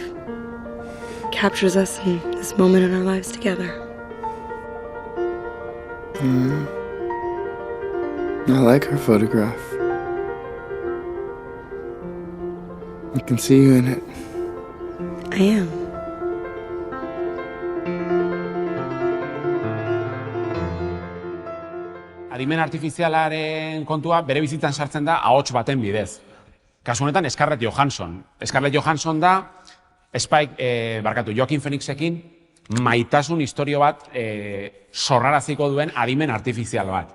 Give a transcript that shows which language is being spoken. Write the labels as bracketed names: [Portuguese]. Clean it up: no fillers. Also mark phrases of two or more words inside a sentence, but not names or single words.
[English] Captures us in this moment in our lives together. I like her photograph. I can see you in it. I am. [Basque] Adimen artifizialaren kontua bere bizitzan sartzen da ahots baten bidez. Kasu honetan Scarlett Johansson. Scarlett Johansson da Joaquin Phoenixekin maitasun historio bat sorraraziko duen adimen artifizial bat.